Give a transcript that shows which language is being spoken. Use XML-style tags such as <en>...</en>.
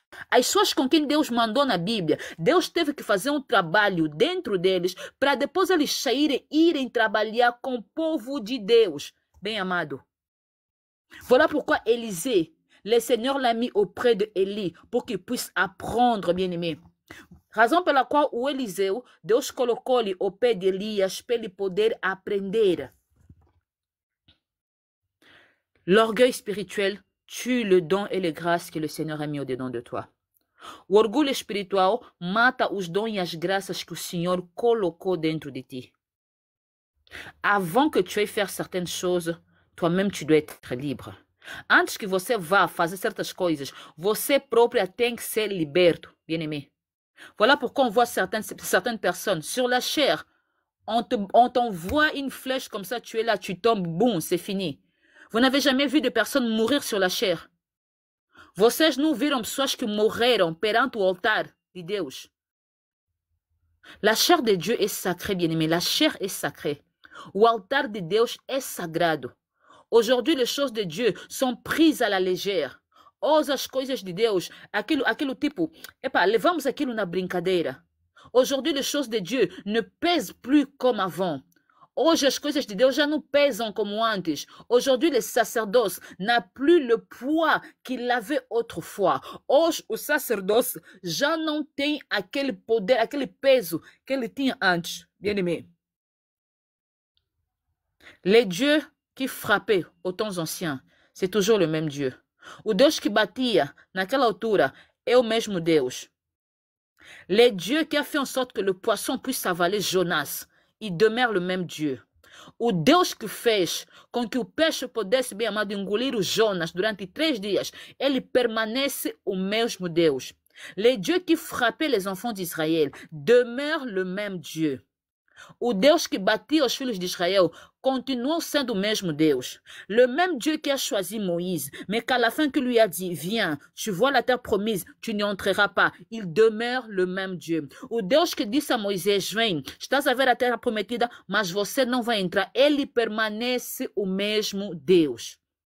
<pt>As pessoas com quem Deus mandou na Bíblia, Deus teve que fazer um trabalho dentro deles para depois eles saírem e irem trabalhar com o povo de Deus. Bem amado.</pt> <fr>Voilà pourquoi Élisée, le Seigneur l'a mis auprès de Élie pour qu'il puisse apprendre, bien-aimé.</fr> <pt>Razão pela qual o Eliseu, Deus colocou-lhe ao pé de Elias para ele poder aprender.</pt> <fr>L'orgueil spirituel tue le don et les grâces que le Seigneur a mis au-dedans de toi.</fr> <pt>O orgulho espiritual mata os dons e as graças que o Senhor colocou dentro de ti.</pt> <fr>Avant que tu ailles faire certaines choses, toi-même tu dois être libre.</fr> <pt>Antes que você vá fazer certas coisas, você própria tem que ser liberto,</pt> <fr>bien-aimé. Voilà pourquoi on voit certaines personnes sur la chair. On t'envoie une flèche comme ça, tu es là, tu tombes, boum, c'est fini. Vous n'avez jamais vu de personnes mourir sur la chair.</fr> <pt>Vocês não viram pessoas que morreram perante o altar de Deus.</pt> <fr>La chair de Dieu est sacrée, bien-aimé. La chair est sacrée.</fr> <pt>O altar de Deus é sagrado.</pt> <fr>Aujourd'hui, les choses de Dieu sont prises à la légère.</fr> <pt>Hoje as coisas de Deus, aquilo tipo, levamos aquilo na brincadeira.</pt> <fr>Aujourd'hui, les choses de Dieu ne pèsent plus comme avant.</fr> <pt>Hoje as coisas de Deus já não pesam como antes.</pt> <fr>Aujourd'hui, le sacerdoce n'a plus le poids qu'il avait autrefois.</fr> <pt>Hoje o sacerdoce já não tem aquele poder, aquele peso que ele tinha antes.</pt> <fr>Bien-aimé. Les dieux qui frappaient aux temps anciens, c'est toujours le même Dieu.</fr> <pt>O Deus que batia naquela altura é o mesmo Deus.</pt> <fr>Le Dieu qui a fait en sorte que le poisson puisse avaler Jonas, il demeure le même Dieu.</fr> <pt>O Deus que fez com que o peixe pudesse, bem amado, engolir o Jonas durante 3 dias, ele permanece o mesmo Deus.</pt> <fr>Le Dieu qui frappait les enfants d'Israël demeure le même Dieu.</fr> <pt>O Deus que batia os filhos de Israel continuou sendo o mesmo Deus.</pt> <fr>Le même Dieu qui a choisi Moïse, mais qu'à la fin que lui a dit, viens, tu vois la terre promise, tu n'y entreras pas. Il demeure le même Dieu.</fr> <pt>O Deus que disse a Moisés, vem, estás a ver a terra prometida, mas você não vai entrar. Ele permanece o mesmo Deus.</pt>